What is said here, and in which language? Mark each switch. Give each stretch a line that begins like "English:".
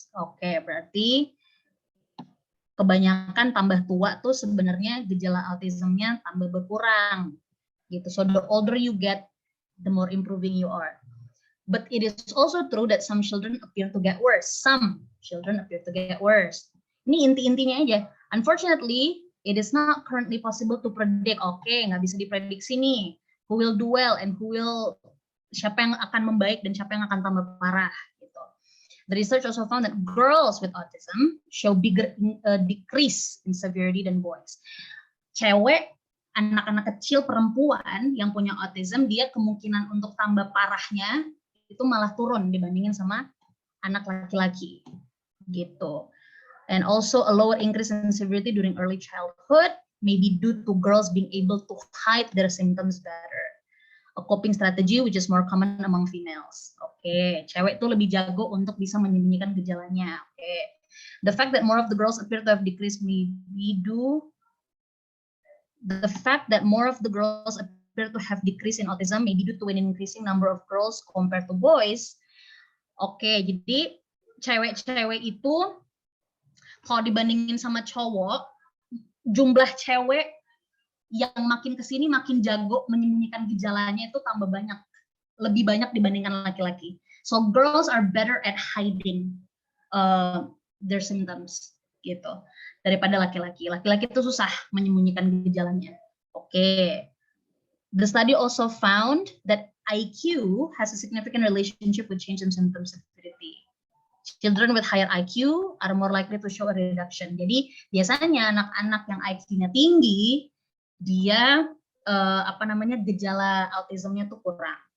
Indonesian: Oke, berarti kebanyakan tambah tua tuh sebenarnya gejala autismnya tambah berkurang. Gitu.
English: So the older you get, the more improving you are. But it is also true that some children appear to get worse. Some children appear to get worse.
Indonesian: Ini inti-intinya aja.
English: Unfortunately, it is not currently possible to predict.
Indonesian: Oke, nggak bisa diprediksi nih.
English: Who will do well and
Indonesian: siapa yang akan membaik dan siapa yang akan tambah parah. Gitu.
English: The research also found that girls with autism show bigger decrease in severity than boys.
Indonesian: Cewek, anak-anak kecil perempuan yang punya autism, dia kemungkinan untuk tambah parahnya itu malah turun dibandingin sama anak laki-laki. Gitu.
English: And also a lower increase in severity during early childhood may be due to girls being able to hide their symptoms better. A coping strategy which is more common among females.
Indonesian: Oke, cewek tuh lebih jago untuk bisa menyembunyikan gejalanya. Oke.
English: The fact that more of the girls appear to have decreased may be due. The fact that more of the girls appear to have decreased in autism may be due to an increasing number of girls compared to boys.
Indonesian: Oke, jadi cewek-cewek itu kalau dibandingin sama cowok, jumlah cewek yang makin kesini makin jago menyembunyikan gejalanya itu tambah banyak. Lebih banyak dibandingkan laki-laki.
English: So girls are better at hiding their symptoms
Indonesian: gitu daripada laki-laki. Laki-laki itu susah menyembunyikan gejalanya. Oke.
English: The study also found that IQ has a significant relationship with change in symptom severity. Children with higher IQ are more likely to show a reduction.
Indonesian: Jadi biasanya anak-anak yang IQ-nya tinggi, dia gejala autismnya tuh kurang.